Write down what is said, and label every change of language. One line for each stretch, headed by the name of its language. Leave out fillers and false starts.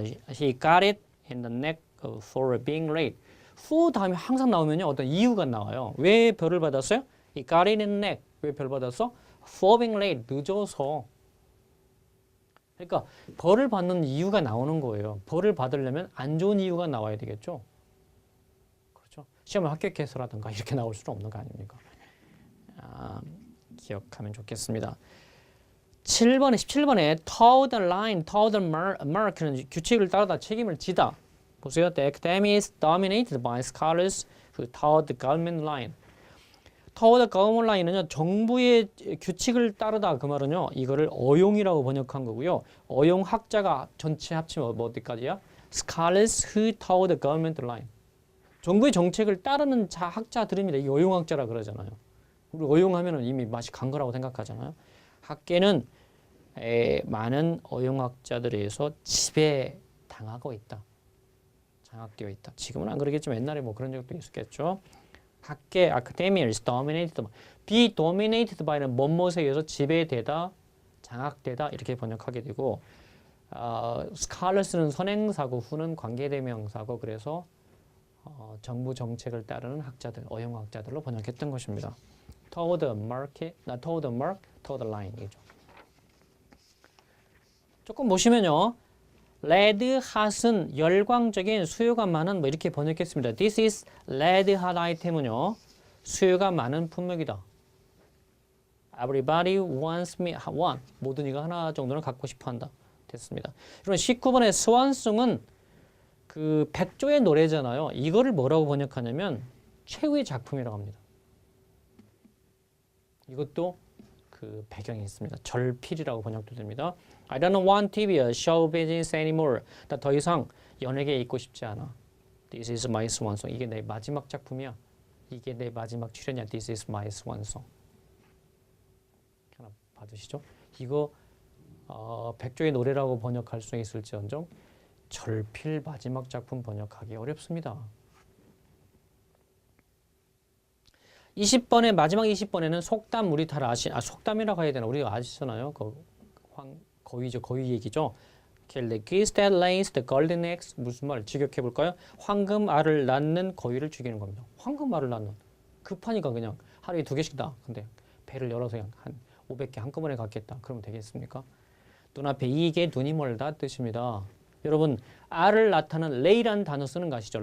English: He got it in the neck for being late.
Korean: for 다음에 항상 나오면요. 어떤 이유가 나와요. 왜 벌을 받았어요?
English: He got it in the neck.
Korean: 왜 벌 받았어?
English: for being late.
Korean: 늦어서. 그러니까 벌을 받는 이유가 나오는 거예요. 벌을 받으려면 안 좋은 이유가 나와야 되겠죠. 그렇죠. 시험을 합격해서라든가 이렇게 나올 수는 없는 거 아닙니까? 기억하면 좋겠습니다. 7번에 17번에
English: toe the line, toe the mark
Korean: 는 규칙을 따르다 책임을 지다. 보세요.
English: The academy is dominated by scholars who toe the government line.
Korean: toe the government line은요. 정부의 규칙을 따르다 그 말은요. 이거를 어용이라고 번역한 거고요. 어용학자가 전체 합치면 뭐 어디까지야?
English: Scholars who toe the government line.
Korean: 정부의 정책을 따르는 학자들입니다. 이게 어용학자라 그러잖아요. 우리 어용하면은 이미 맛이 간 거라고 생각하잖아요. 학계는 많은 어용학자들에 의해서 지배당하고 있다. 장악되어 있다. 지금은 안 그러겠지만 옛날에 뭐 그런 적도 있었겠죠. 학계,
English: academia is dominated by, be dominated by
Korean: 는 뭐뭐에 의해서 지배되다, 장악되다 이렇게 번역하게 되고 scholars는 선행사고 who는 관계대명사고 그래서 정부 정책을 따르는 학자들, 어용학자들로 번역했던 것입니다.
English: Toward the market, toward the mark, toward the line이죠.
Korean: 조금 보시면요. Red hot은 열광적인 수요가 많은 뭐 이렇게 번역했습니다.
English: This is red hot item은요.
Korean: 수요가 많은 품목이다.
English: Everybody wants me one.
Korean: 모든 이가 하나 정도는 갖고 싶어 한다. 됐습니다. 그럼 19번의 스완송은 그 백조의 노래잖아요. 이거를 뭐라고 번역하냐면 최후의 작품이라고 합니다. 이것도 그 배경이 있습니다. 절필이라고 번역도 됩니다.
English: I don't want to be a show business anymore.
Korean: 나 더 이상 연예계에 있고 싶지 않아.
English: This is my swan song.
Korean: 이게 내 마지막 작품이야. 이게 내 마지막 출연이야.
English: This is my swan song.
Korean: 하나 봐주시죠. 이거 백조의 노래라고 번역할 수 있을지언정 절필 마지막 작품 번역하기 어렵습니다. 20번에 마지막 20번에는 속담 우리 다 속담이라고 해야 되나 우리가 아시잖아요. 거위죠. 거위 얘기죠.
English: The geese that lays the golden eggs
Korean: 무슨 말 직역해 볼까요? 황금알을 낳는 거위를 죽이는 겁니다. 황금알을 낳는 급하니까 그냥 하루에 2개씩 다. 근데 배를 열어서 그냥 한 500개 한꺼번에 갖겠다. 그러면 되겠습니까? 눈앞에 이게 눈이 멀다 뜻입니다. 여러분 알을 낳다는 lay라는 단어 쓰는 거 아시죠?